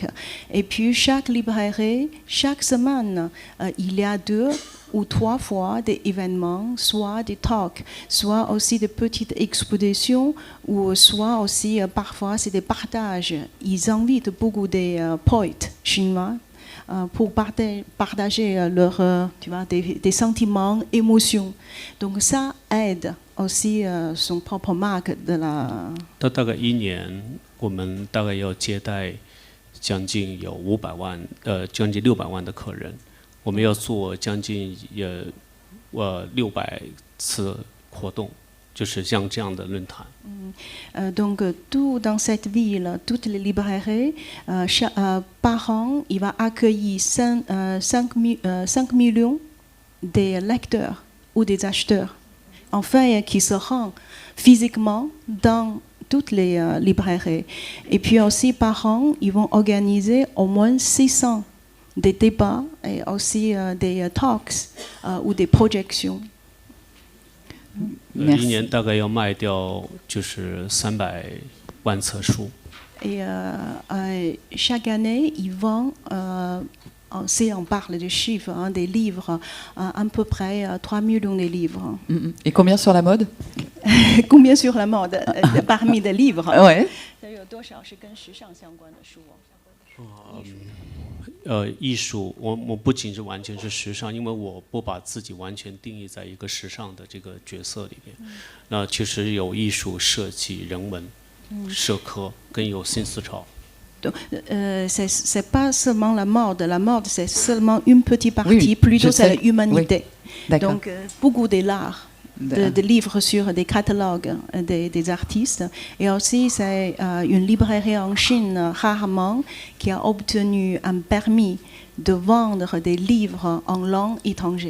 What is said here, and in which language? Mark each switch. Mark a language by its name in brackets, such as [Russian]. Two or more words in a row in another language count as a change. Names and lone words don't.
[French] Et puis chaque librairie, chaque semaine, il y a 2 ou 3 fois des événements, soit des talks, soit aussi des petites expositions, ou soit aussi parfois c'est des partages. Ils invitent beaucoup des poètes chinois pour partager leurs des sentiments, émotions. Donc ça aide aussi son propre marque de la... [Chinese] 大概1年，我们大概要接待将近有500万，将近600万的客人。我们要做将近600次活动，就是像这样的论坛。 [French] Donc tout dans cette ville, toutes les librairies, par an, il va accueillir 5 millions de lecteurs ou des acheteurs, enfin qui se rendent physiquement dans toutes les librairies. Et puis aussi par an, ils vont organiser au moins 600 des débats et aussi des talks ou des projections. [Chinese] 1 年大概要卖掉就是300万册书。 [French] Et chaque année, ils vendent, si on parle de chiffres, des livres, à peu près 3 millions de livres. Et combien sur la mode? Combien sur la mode parmi les livres? Ouais. [Chinese] 艺术，我不仅是完全是时尚，因为我不把自己完全定义在一个时尚的这个角色里面。那其实有艺术、设计、人文、社科，跟有新思潮。 [French] Donc, c'est pas seulement la mode c'est seulement une petite partie, plutôt c'est l'humanité. Donc, beaucoup de l'art. De livres sur des catalogues des artistes. Et aussi, c'est une librairie en Chine, rarement, qui a obtenu un permis de vendre des livres en langue étrangère.